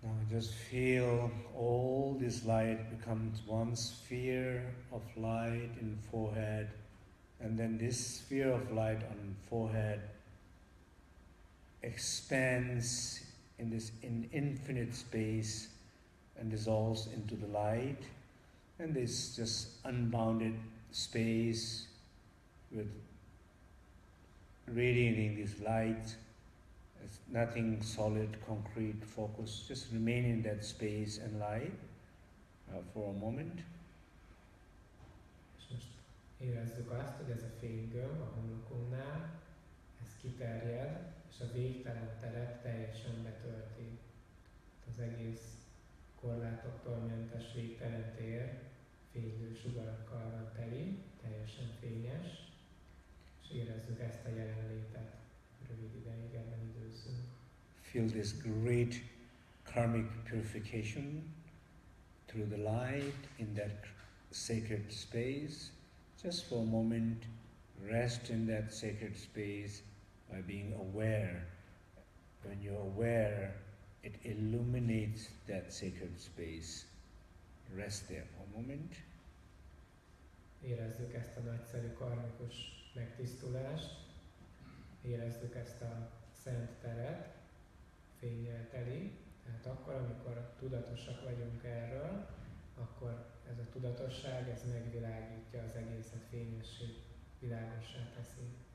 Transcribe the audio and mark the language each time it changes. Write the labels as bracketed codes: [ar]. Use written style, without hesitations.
[en] Just feel all this light becomes one sphere of light in forehead, and then this sphere of light on forehead expands in this infinite space and dissolves into the light, and this just unbounded space with radiating this light. It's nothing solid, concrete, focus. Just remain in that space and light for a moment. [hu] És most érezzük azt, hogy ez a fénygömb a homlokunknál, ez kiterjed, és a végtelen teret teljesen betölti. Az egész korlátoktól mentes végtelen tér fénylő sugarakkal van teli, teljesen fényes, és érezzük ezt a jelenlétet. Rövid ideig ebben időzzünk. [en] Feel this great karmic purification through the light in that sacred space. Just for a moment, rest in that sacred space by being aware. When you're aware, it illuminates that sacred space. Rest there for a moment. [hu] Érezzük ezt a nagyszerű karmikus megtisztulást, érezzük ezt a szent teret, fénnyel teli, tehát akkor, amikor tudatosak vagyunk erről, akkor ez a tudatosság, ez megvilágítja az egészet, fényessé, világossá teszi.